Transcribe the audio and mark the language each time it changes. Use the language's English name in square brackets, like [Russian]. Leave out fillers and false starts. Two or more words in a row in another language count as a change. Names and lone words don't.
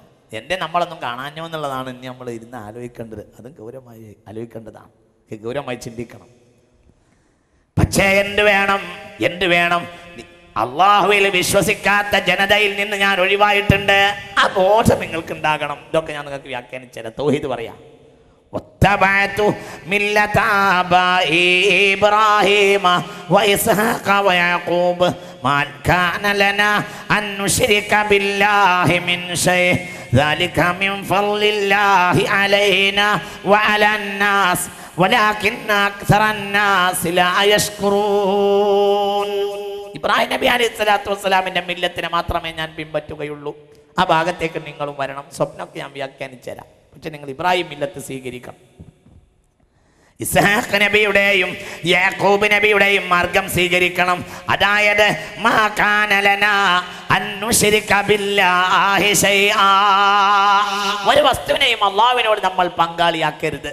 [Malayalam] നമ്മളൊന്നും കാണാഞ്ഞോ എന്നുള്ളതാണ് ഇനി നമ്മൾ ഇരുന്ന് ആലോചിക്കേണ്ടത്. അതും ഗൗരവമായി ആലോചിക്കേണ്ടതാണ്, ഗൗരവമായി ചിന്തിക്കണം. പക്ഷേ എന്ത് വേണം? അള്ളാഹുവിൽ വിശ്വസിക്കാത്ത ജനതയിൽ നിന്ന് ഞാൻ ഒഴിവായിട്ടുണ്ട്. ആ ബോധം നിങ്ങൾക്ക് ഉണ്ടാകണം. ഇതൊക്കെ ഞാൻ നിങ്ങൾക്ക് വ്യാഖ്യാനിച്ചത്. തൗഹീദ് പറയാം. [Arabic] واتبعت ملة آبائي إبراهيم وإسحاق ويعقوب ما كان لنا أن نشرك بالله من شيء ذلك من فضل الله علينا وعلى الناس ولكن أكثر الناس لا يشكرون. [Malayalam] ഇബ്രാഹിം നബി [Arabic] عليه الصلاة والسلام [Malayalam] മില്ലത്തിനെ മാത്രമേ ഞാൻ പിൻപറ്റുകയുള്ളൂ. ആ ഭാഗത്തേക്ക് നിങ്ങളും വരണം. സ്വപ്നമൊക്കെ ഞാൻ വ്യാഖ്യാനിച്ചു തരാം. പക്ഷെ നിങ്ങൾ ഇബ്രാഹിം മില്ലത്ത് സ്വീകരിക്കണം. ഇസ്ഹാഖ് നബിയുടെയും യാക്കൂബ് നബിയുടെയും മാർഗം സ്വീകരിക്കണം. അതായത് [Arabic] ما كان لنا أن نشرك بالله شيئا, [Malayalam] ഒരു വസ്തുവിനെയും അല്ലാഹുവിനോട് നമ്മൾ പങ്കാളിയാക്കരുത്.